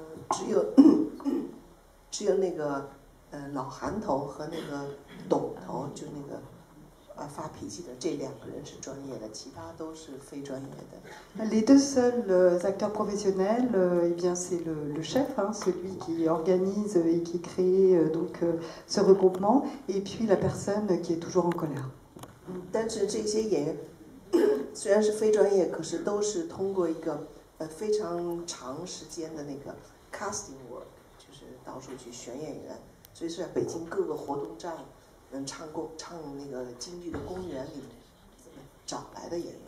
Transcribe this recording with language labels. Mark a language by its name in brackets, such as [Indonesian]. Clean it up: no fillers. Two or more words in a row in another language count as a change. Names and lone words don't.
[French] Les deux seuls acteurs professionnels, eh bien c'est le chef, celui qui organise et qui crée ce regroupement, et puis la personne qui est toujours en colère. [Chinese] 但是这些演员虽然是非专业，可是都是通过一个非常长时间的那个 [English] casting work， [Chinese] 就是到处去选演员，所以是在北京各个活动站，唱那个京剧的公园里找来的演员。